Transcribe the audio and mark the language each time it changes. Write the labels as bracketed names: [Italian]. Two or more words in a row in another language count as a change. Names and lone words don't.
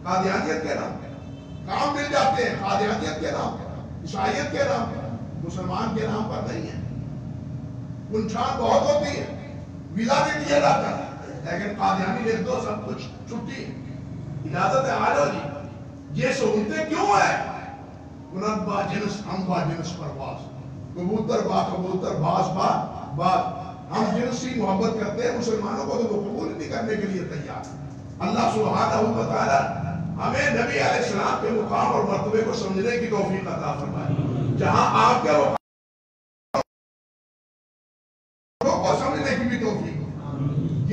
[Urdu] قادیانیت کے نام پر کام مل جاتے ہیں، قادیانیت کے نام پر، عیسائیت کے نام پر، مسلمان کے نام پر نہیں ہے. پنچھان بہت ہوتی ہے، ویزا بھی دیا جاتا ہے، لیکن قادیانی لکھ دو سب کچھ چھٹی ہے، اجازت ہے آ جاؤ جی. یہ سہولتیں کیوں ہیں؟ [Persian] کنت با جنس ہم با جنس پرواز، کبوتر با کبوتر باز با باز. [Urdu] ہم جنسی محبت کرتے ہیں مسلمانوں کو تو وہ قبول نہیں کرنے کے لیے تیار. اللہ [Arabic] سبحانہ و تعالی [Urdu] ہمیں نبی [Arabic] علیہ السلام [Urdu] کے مقام اور مرتبے کو سمجھنے کی توفیق عطا فرمائے. جہاں آپ کے وہ کو سمجھنے کی بھی توفیق ہو۔